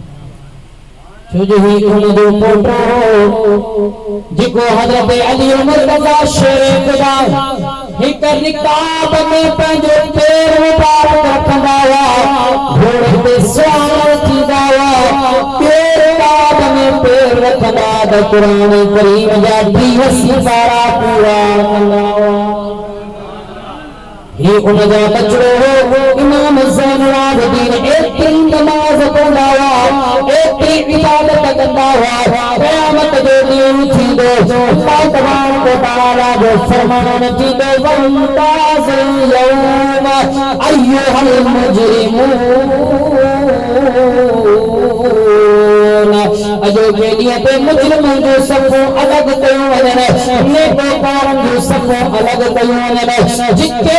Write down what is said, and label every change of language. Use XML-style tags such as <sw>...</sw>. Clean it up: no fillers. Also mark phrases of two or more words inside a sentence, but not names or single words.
<sd>छो जो ही उनजो पोटो जेको हज़रत अली मुर्तज़ा शेर खुदा हिक रिकाब में पंहिंजो पैर मुबारक रखंदा हुआ घोड़े ते सवार थींदा हुआ पैर रिकाब में पैर रखंदा त क़ुरान करीम जा 20 सिपारा पूरा कंदा हुआ ये उनजा बचड़ो हो इमाम ज़ैनुल आबिदीन एतरी नमाज पढ़ंदा हुआ एतरी इबादत कंदा हुआ क़यामत जो ॾींहुं थींदो</sd> <ar>الله تبارك وتعالى</ar> <sd>जो फरमान थींदो</sd> <ar>وامتازوا اليوم أيها المجرمون</ar> <sd>अजो के ॾींहं ते मुजरिमनि जो सफ़ो अलॻि कयो वञे नेकोकारनि जो सफ़ो अलॻि कयो वञे जिते</sd>